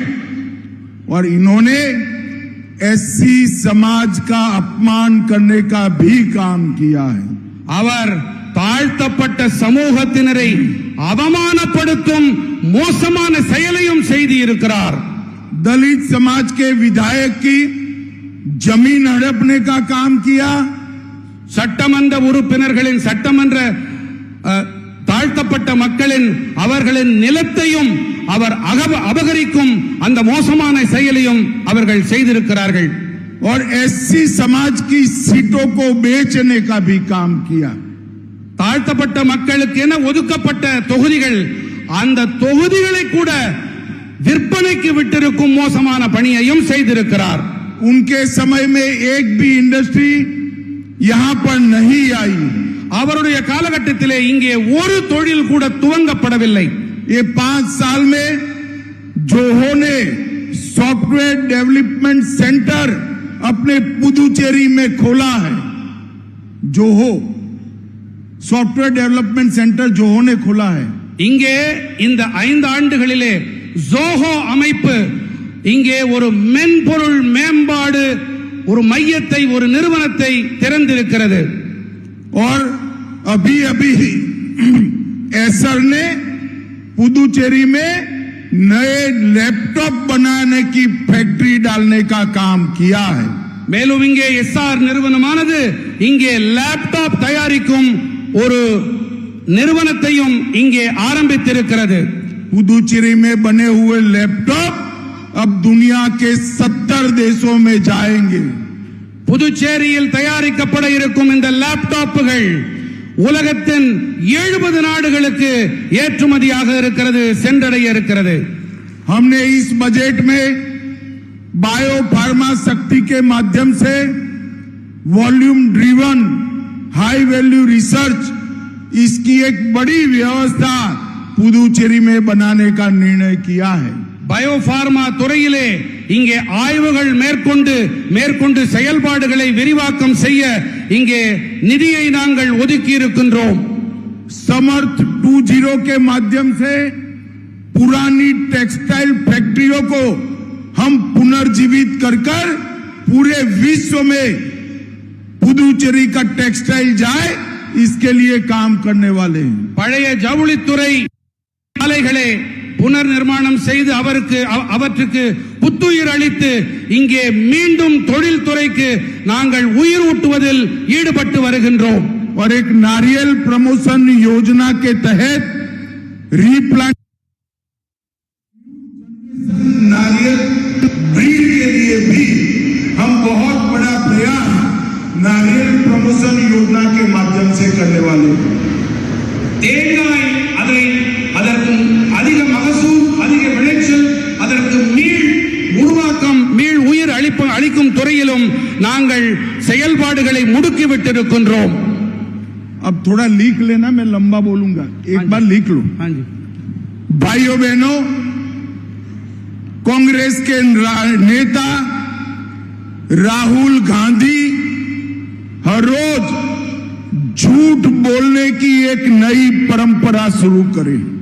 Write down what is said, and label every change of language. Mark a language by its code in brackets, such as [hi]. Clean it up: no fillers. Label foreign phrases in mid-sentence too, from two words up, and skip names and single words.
[hi] और इन्होंने एससी समाज का अपमान करने का भी काम किया है। [ta] அவர் தாழ்த்தப்பட்ட சமூகத்தினரை அவமானப்படுத்தும் மோசமான செயலையும் செய்து இருக்கிறார். [hi] दलित समाज के विधायक की जमीन हड़पने का काम किया। [ta] சட்டமன்ற உறுப்பினர்களின் சட்டமன்ற தாழ்த்தப்பட்ட மக்களின் அவர்களின் நிலத்தையும் அவர் அபகரிக்கும் அந்த மோசமான செயலையும் அவர்கள் செய்திருக்கிறார்கள். [hi] और एससी समाज की सीटों को बेचने का भी काम किया। [ta] தாழ்த்தப்பட்ட மக்களுக்கு என ஒதுக்கப்பட்ட தொகுதிகள் அந்த தொகுதிகளை கூட விற்பனைக்கு விட்டிருக்கும் மோசமான பணியையும் செய்திருக்கிறார். [hi] उनके समय में एक भी इंडस्ट्री यहां पर नहीं आई। [ta] அவருடைய காலகட்டத்திலே இங்கே ஒரு தொழில் கூட துவங்கப்படவில்லை. [hi] ये 5 साल में जोहो ने [en] software development center [hi] अपने पुदुचेरी में खोला है। जोहो [en] software development center [hi] जोहो ने खोला है। [ta] இங்கே இந்த 5 ஆண்டுகளிலே ஜோஹோ அமைப்பு இங்கே ஒரு மென்பொருள் மேம்பாடு ஒரு மையத்தை ஒரு நிறுவனத்தை திறந்திருக்கிறது. [hi] और अभी एसर ने पुदुचेरी में नए लैपटॉप बनाने की फैक्ट्री डालने का काम किया है। [ta] மேலும் இங்கே எஸ்ஆர் நிறுவனமானது இங்கே லேப்டாப் தயாரிக்கும் ஒரு நிறுவனத்தையும் இங்கே ஆரம்பித்திருக்கிறது. [hi] पुदुचेरी में बने हुए लैपटॉप अब दुनिया के 70 देशों में जाएंगे। [ta] புதுச்சேரியில் தயாரிக்கப்பட இருக்கும் இந்த லேப்டாப்புகள் உலகத்தின் 70 நாடுகளுக்கு ஏற்றுமதியாக இருக்கிறது, சென்றடைய இருக்கிறது. [hi] हमने इस बजट में [en] bio pharma [hi] शक्ति के माध्यम से [en] volume driven high value research [hi] इसकी एक बड़ी व्यवस्था पुदुचेरी में बनाने का निर्णय किया है। [ta] பயோபார்மா துறையிலே இங்கே ஆய்வுகள் மேற்கொண்டு செயல்பாடுகளை விரிவாக்கம் செய்ய இங்கே நிதியை நாங்கள் ஒதுக்கி இருக்கின்றோம். [hi] समर्थ 2.0 के माध्यम से पुरानी [en] textile factories [hi] को हम पुनर्जीवित कर पूरे विश्व में पुदुचेरी का टेक्सटाइल जाए इसके लिए काम करने वाले हैं। [ta] பழைய ஜவுளித்துறை ஆலைகளை புனர் நிர்மாணம் செய்து அவற்றுக்கு புத்துயிர் அளித்து இங்கே மீண்டும் தொழில் துறைக்கு நாங்கள் உயிர் ஊட்டுவதில் ஈடுபட்டு வருகின்றோம். [hi] और एक नारियल प्रमोशन योजना के तहत रीप्लांट नारियल ब्रीड के लिए भी हम बहुत बड़ा प्रयास नारियल प्रमोशन योजना के माध्यम से करने वाले हैं। [ta] தேங்காய் அதற்கு அதிக மகசூல் அதிக விளைச்சல் அதற்கு மீள் உயிர் அளிக்கும் துறையிலும் நாங்கள் செயல்பாடுகளை முடுக்கிவிட்டிருக்கின்றோம். [hi] अब थोड़ा लिख लेना, मैं लंबा बोलूंगा, एक बार लिख लो। भाइयों बहनों, कांग्रेस के नेता राहुल गांधी हर रोज झूठ बोलने की एक नई परंपरा शुरू करें।